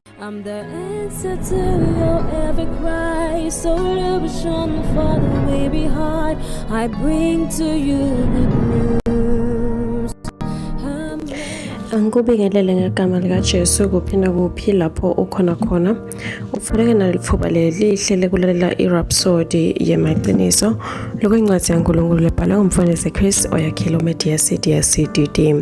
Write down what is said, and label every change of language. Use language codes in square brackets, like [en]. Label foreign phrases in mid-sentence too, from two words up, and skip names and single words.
[en] I'm the answer to your every cry. So illusion for the way behind. I bring to you good news. [ss] Angikubingelele ngegama likaJesu kuphinda kuphi lapho ukhona khona. Ufanele nalithuba lelihle lekulalela iRhapsody yemaqiniso lokwencwadi yaNkulunkulu lebhalwe ngumfundisi Chris oyakhile uMedia City CDD.